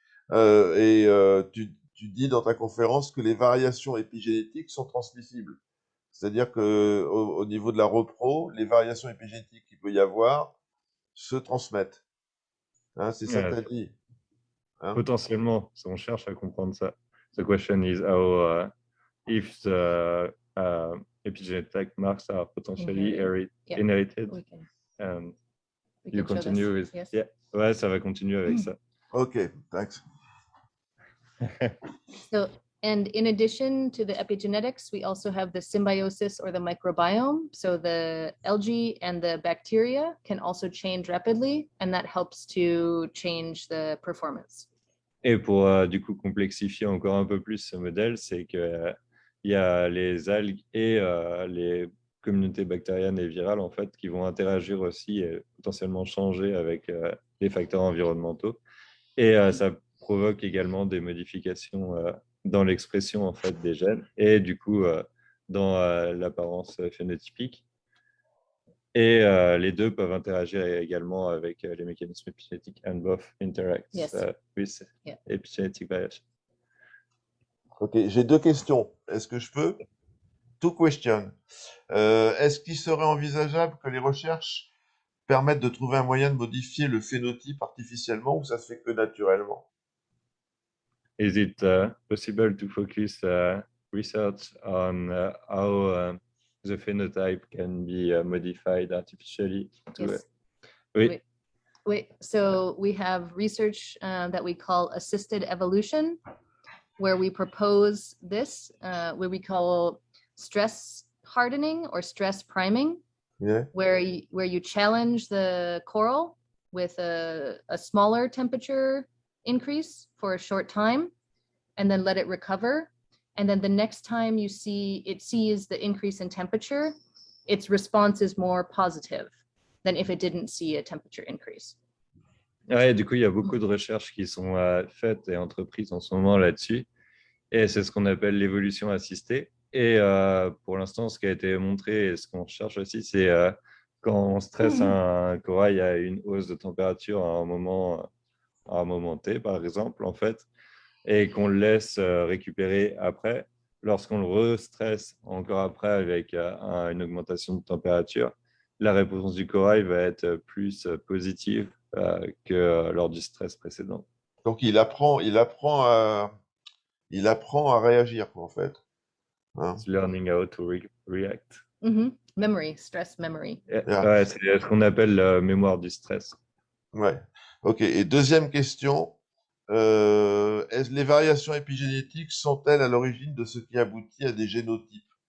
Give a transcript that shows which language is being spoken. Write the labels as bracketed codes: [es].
[fr] Tu dis dans ta conférence que les variations épigénétiques sont transmissibles. C'est-à-dire qu'au niveau de la repro, les variations épigénétiques qu'il peut y avoir se transmettent. Hein, c'est ça que tu as dit. Hein? Potentiellement, on cherche à comprendre ça. [en] The question is how if the epigenetic marks are potentially inherited. And you continue with... Yes. Yeah. [fr] Ouais, ça va continuer avec ça. [en] Ok, thanks. So, and in addition to the epigenetics, we also have the symbiosis or the microbiome. So the algae and the bacteria can also change rapidly, and that helps to change the performance. [fr] Et pour du coup complexifier encore un peu plus ce modèle, c'est que il y a les algues et les communautés bactériennes et virales en fait qui vont interagir aussi et potentiellement changer avec les facteurs environnementaux. Et ça provoque également des modifications dans l'expression en fait des gènes et du coup dans l'apparence phénotypique. Et les deux peuvent interagir également avec les mécanismes épigénétiques [en] and both interact with epigenetic variation. [fr] Ok, j'ai deux questions. Est-ce que je peux? [en] Two questions. [fr] Est-ce qu'il serait envisageable que les recherches permettent de trouver un moyen de modifier le phénotype artificiellement ou ça se fait que naturellement? [en] Is it possible to focus research on how the phenotype can be modified artificially? Yes. [fr] Oui. [en] Wait, so we have research that we call assisted evolution, where we propose this, where we call stress hardening or stress priming, where you challenge the coral with a smaller temperature increase for a short time, and then let it recover. And then the next time it sees the increase in temperature, its response is more positive than if it didn't see a temperature increase. [fr] Ouais, du coup, il y a beaucoup de recherches qui sont faites et entreprises en ce moment là-dessus. Et c'est ce qu'on appelle l'évolution assistée. Et pour l'instant, ce qui a été montré et ce qu'on cherche aussi, c'est quand on stresse un corail à une hausse de température à un moment T, par exemple, en fait, et qu'on le laisse récupérer après, lorsqu'on le restresse encore après avec une augmentation de température, la réponse du corail va être plus positive que lors du stress précédent. Donc il apprend à réagir, en fait. Hein? [en] It's learning how to react. Memory, stress memory. [fr] Ouais, c'est ce qu'on appelle la mémoire du stress. Ouais. Ok. Et deuxième question, les variations épigénétiques sont-elles à l'origine de ce qui aboutit à des génotypes?